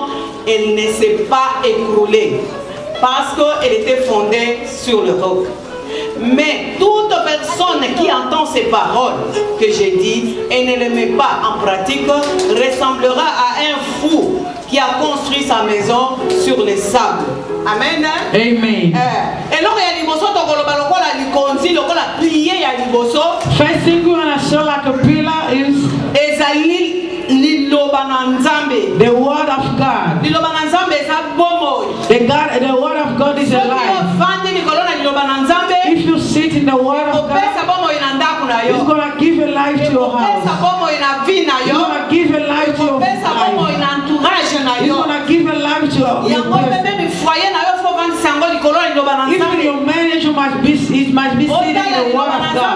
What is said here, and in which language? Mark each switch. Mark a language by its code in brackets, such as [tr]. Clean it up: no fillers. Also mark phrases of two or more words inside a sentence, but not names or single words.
[fr] Elle ne s'est pas écroulée parce qu'elle était fondée sur le roc. Mais toute personne qui entend ces paroles que j'ai dites et ne les met pas en pratique ressemblera à un fou qui a construit sa maison sur les sables. Amen. Amen. Et là, il y a [ln] liboso to koloba lokola likonzi lokola plié ya liboso. [en] First thing we wanna show like a pillar is [ln] ezali liloba na nzambe. [en] the word of God. [ln] Liloba na nzambe eza bomo. [en] The word of God is alive. If you sit in the word of God, it's gonna give a life to your house. It's gonna give a life to your life. It's gonna give a life to your even your marriage must be sitting in the word of God.